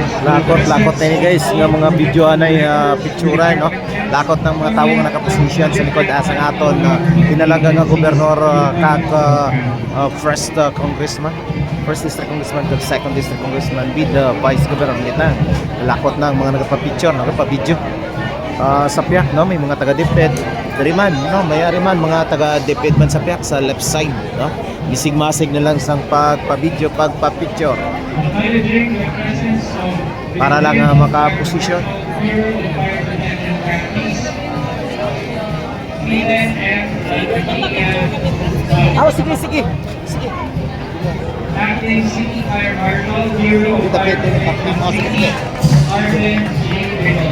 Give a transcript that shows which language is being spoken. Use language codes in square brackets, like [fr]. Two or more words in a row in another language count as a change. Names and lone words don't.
[hil] Lakot na ni guys, nga mga video anay picture no. Lakot ng mga tawo nga nakaposisyon sa likod asang aton tinalaga nga gobernador kag [en] first congressman, first district congressman [hil] kag [en] second district congressman with the vice governor [hil] nila. Lakot na ang mga nagapa-picture, nagapa-video. Sa piyak no, may mga taga-deped dari man no, may ari man mga taga-deped man sa piyak sa [en] left side [hil] no. Bisig-masig na lang sang pagpa-video, pagpa-picture [en] acknowledging the presence of the [hil] para lang makaposisyon. [en] Bureau of Fire Protection Practice, Leland M. [tl] Sige. [en] Acting City Fire Marshal, Bureau of [tl] Dito, [en] Fire [tl] pwede na [en] Protection [tl] tapos. [en] City, Arlen J. Redondo.